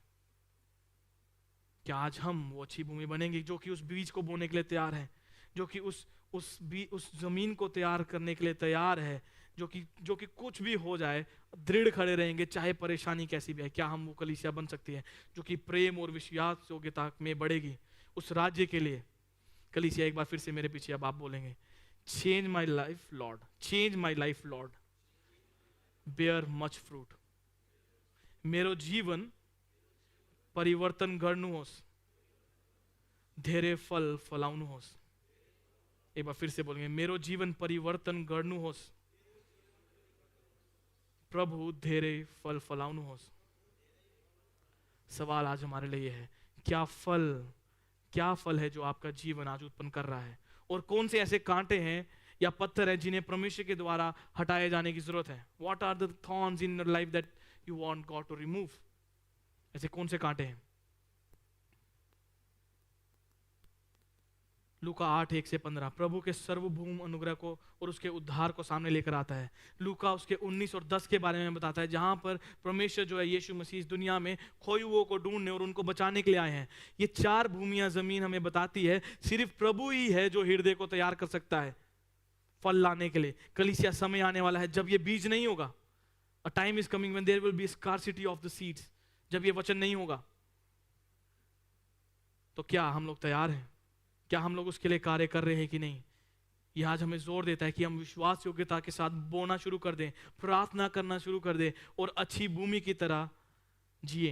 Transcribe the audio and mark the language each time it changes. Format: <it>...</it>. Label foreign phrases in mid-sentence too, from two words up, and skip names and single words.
<hi>क्या आज हम वो अच्छी भूमि बनेंगे जो कि उस बीज को बोने के लिए तैयार है, जो कि उस जमीन को तैयार करने के लिए तैयार है, जो कि कुछ भी हो जाए दृढ़ खड़े रहेंगे चाहे परेशानी कैसी भी है? क्या हम वो कलीसिया बन सकती है जो कि प्रेम और विश्वास योग्यता में बढ़ेगी उस राज्य के लिए? कलीसिया, एक बार फिर से मेरे पीछे अब आप बोलेंगे,</hi> <en>Change my life Lord, change my life Lord, bear much fruit.</en> <ne>मेरो जीवन परिवर्तन गर्नुहोस्, धेरै फल फलाउनुहोस्।</ne> <hi>एक बार फिर से बोलेंगे,</hi> <ne>मेरो जीवन परिवर्तन गर्नुहोस्, प्रभु धेरै फल फलाउनुहोस्।</ne> <hi>सवाल आज हमारे लिए है, क्या फल है जो आपका जीवन आज उत्पन्न कर रहा है? और कौन से ऐसे कांटे हैं या पत्थर हैं जिन्हें परमेश्वर के द्वारा हटाए जाने की जरूरत है?</hi> <en>What are the thorns in your life that you want God to remove?</en> <hi>ऐसे कौन से कांटे हैं? लूका 8:1-15 प्रभु के सर्वभूम अनुग्रह को और उसके उद्धार को सामने लेकर आता है। लूका उसके 19 और 10 के बारे में बताता है, जहां पर परमेश्वर जो है यीशु मसीह इस दुनिया में खोए हुओं को ढूंढने और उनको बचाने के लिए आए हैं। ये 4 भूमियां जमीन हमें बताती है सिर्फ प्रभु ही है जो हृदय को तैयार कर सकता है फल लाने के लिए। कलीसिया, समय आने वाला है जब ये बीज नहीं होगा।</hi> <en>A time is coming when there will be scarcity of the seeds.</en> <hi>जब ये वचन नहीं होगा तो क्या हम लोग तैयार हैं? क्या हम लोग उसके लिए कार्य कर रहे हैं कि नहीं? ये आज हमें जोर देता है कि हम विश्वास योग्यता के साथ बोना शुरू कर दें, प्रार्थना करना शुरू कर दें और अच्छी भूमि की तरह जिए।</hi>